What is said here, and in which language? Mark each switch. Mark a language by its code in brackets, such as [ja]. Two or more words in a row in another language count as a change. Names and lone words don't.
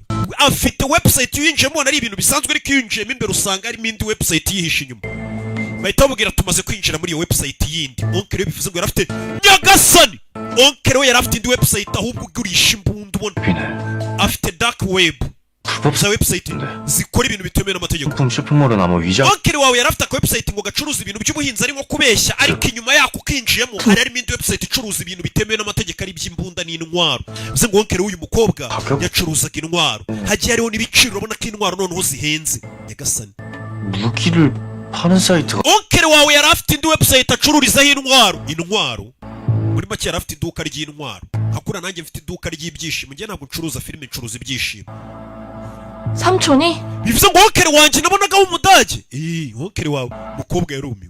[rw] afite website yinjiyemo ari ibintu bisanzwe ariko yinjiyemo imbere usanga harimo indi website yihishe inyuma. bahita bamubwira tumaze kwinjira muri iyo website yindi. onkeri we bivuze ngo yarafite nyagasani. onkeri we yarafite indi website ahubwo ugurisha imbunda ubona. afite [en] dark web. [rw] za website zikora ibintu bitemewe n'amategeko. [ko] 식품 쇼핑몰은 아마 위장 [rw] onkeri wawe yarafite aka website ngo gacuruza ibintu by'ubuhinzi ari nko kubeshya ariko inyuma yako ukinjiyemo harimo indi website icuruza ibintu bitemewe n'amategeko ari iby'imbunda n'intwaro. bivuze ngo onkeri w'uyu mukobwa yacuruzaga intwaro. hagiye hariho n'ibiciro urabona ko intwaro noneho zihenze. nyagasani [ko] 무기를 파는 사이트가 [rw] onkeri wawe yari afite indi website acururizaho intwaro muri make yari afite iduka ry'intwaro. hakura nanjye mfite iduka ry'ibyishimo. njye ntabwo ncuruza filime, ncuruza ibyishimo. [ko] 삼촌이? [rw] bivuze ngo onkeri wanjye nabonagaho umudage. onkeri wawe mukobwa yarumiwe.